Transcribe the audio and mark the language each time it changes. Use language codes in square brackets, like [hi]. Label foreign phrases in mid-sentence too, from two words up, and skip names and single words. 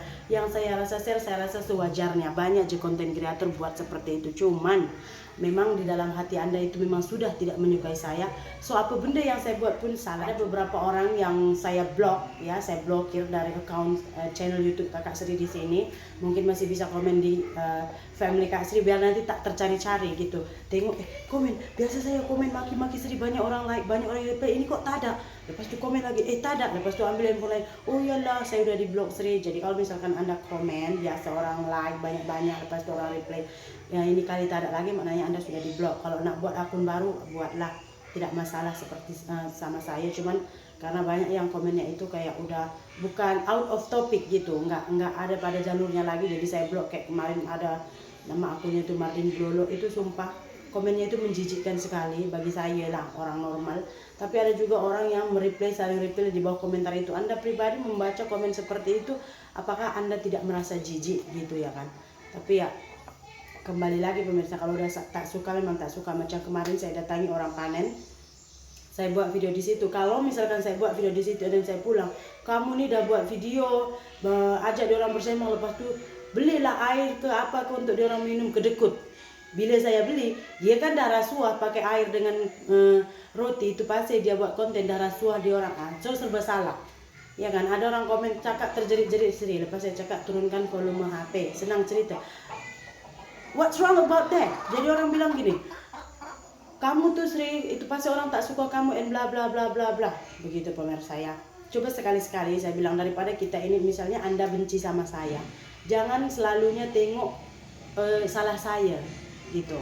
[ms] Yang saya rasa share, saya rasa sewajarnya. Banyak aja konten kreator buat seperti itu. Cuman memang di dalam hati Anda itu memang sudah tidak menyukai saya. So apa benda yang saya buat pun salah. Ada beberapa orang yang saya blok, ya saya blokir dari [en] account channel [ms] YouTube Kakak Sri di sini. Mungkin masih bisa komen di family Kak Sri biar nanti tak tercari-cari gitu. Tengok komen, biasa saya komen maki-maki Sri, banyak orang like, banyak orang reply, ini kok tak ada. Lepas tu komen lagi, tak ada. Lepas tu ambil handphone lain, oh iyalah saya udah di blok Sri. Jadi kalau misalkan Anda komen, biasa orang like banyak-banyak, lepas tu orang reply, ya ini kali tak ada lagi, maknanya Anda sudah di blok. Kalau nak buat akun baru, buatlah, tidak masalah seperti sama saya. [id] Cuman karena banyak yang komennya itu kayak udah bukan [en] out of topic [id] gitu, nggak ada pada jalurnya lagi, jadi saya blok. Kayak kemarin ada nama akunnya itu Martin Blolo, itu sumpah komennya itu menjijikkan sekali bagi saya lah, orang normal. Tapi ada juga orang yang mereply, saling reply di bawah komentar itu. Anda pribadi membaca komen seperti itu, apakah Anda tidak merasa jijik gitu ya kan? [ms] Tapi ya kembali lagi pemirsa, kalau udah tak suka memang tak suka. Macam kemarin saya datangi orang panen, saya buat video di situ. Kalau misalkan saya buat video di situ dan saya pulang, kamu nih udah buat video ajak dia orang bersemang, lepas tu belilah air ke apa ke untuk dia orang minum, kedekut. Bila saya beli, dia kan dah rasuah pakai air dengan roti, itu pasti dia buat konten dah rasuah dia orang. So serba salah. Ya kan, ada orang komen cakap terjerit-jerit Sri. Lepas saya cakap turunkan volume HP, senang cerita. [en] What's wrong about that? [ms] Jadi orang bilang gini, kamu tuh Sri, itu pasti orang tak suka kamu and bla bla bla bla bla. Begitu pemirsa ya. Coba sekali-sekali saya bilang, daripada kita ini misalnya Anda benci sama saya, jangan selalunya tengok salah saya gitu.